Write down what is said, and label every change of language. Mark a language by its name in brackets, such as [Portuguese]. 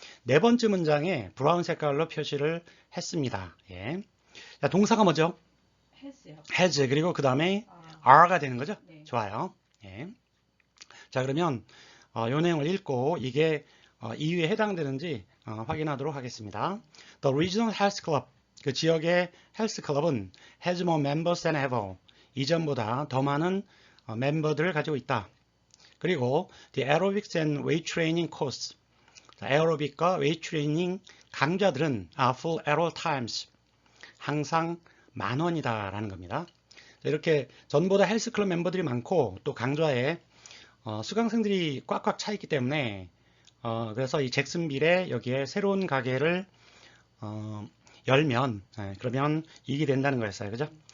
[Korean] 네 번째 문장에 브라운 색깔로 표시를 했습니다. 예. 자, 동사가 뭐죠? 했어요. has 그리고 그 다음에 아, are가 되는 거죠. 네. 좋아요. 예. 자, 그러면 이 내용을 읽고 이게 이유에 해당되는지 확인하도록 하겠습니다. [English] The regional health club, [Korean] 그 지역의 헬스 클럽은 [English] has more members than ever. [Korean] 이전보다 더 많은 멤버들을 가지고 있다. 그리고 [English] the aerobics and weight training course, [Korean] 에어로빅과 웨이트 트레이닝 강좌들은 [English] are full at all times. [Korean] 항상 10,000원이다라는 겁니다. 이렇게 전보다 헬스클럽 멤버들이 많고 또 강좌에 수강생들이 꽉꽉 차 있기 때문에 그래서 이 잭슨빌에 여기에 새로운 가게를 열면 그러면 이익이 된다는 거였어요. 그죠?